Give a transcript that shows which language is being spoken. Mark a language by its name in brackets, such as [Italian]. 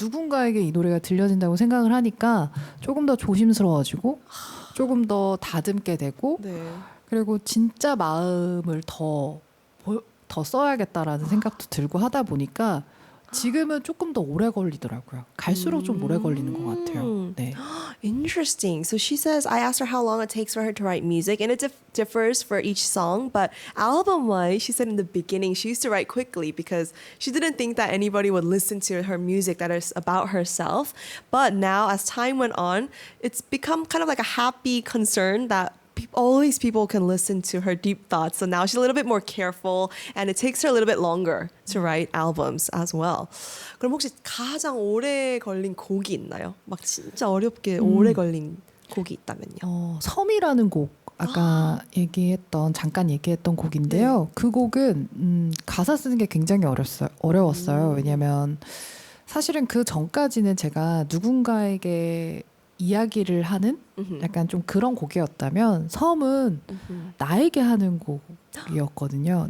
[Korean] 누군가에게 이 노래가 들려진다고 생각을 하니까 조금 더 조심스러워지고 조금 더 다듬게 되고 네. 그리고 진짜 마음을 더 써야겠다라는 생각도 들고 하다 보니까 지금은 조금 더 오래 걸리더라고요. 갈수록 좀 오래 걸리는 것 같아요. 네. [English] Interesting. So she says, I asked her how long it takes for her to write music, and it differs for each song. But album-wise, she said in the beginning she used to write quickly because she didn't think that anybody would listen to her music that is about herself. But now, as time went on, it's become kind of like a happy concern that all these people can listen to her deep thoughts. So now she's a little bit more careful, and it takes her a little bit longer to write albums as well. [Korean] 그럼 혹시 가장 오래 걸린 곡이 있나요? 막 진짜 어렵게 오래 걸린 곡이 있다면요. 섬이라는 곡 아까 잠깐 얘기했던 곡인데요. 그 곡은 가사 쓰는 게 굉장히 어려웠어요. 왜냐하면 사실은 그 전까지는 제가 누군가에게 이야기를 하는 약간 좀 그런 곡이었다면 섬은 나에게 하는 곡이었거든요.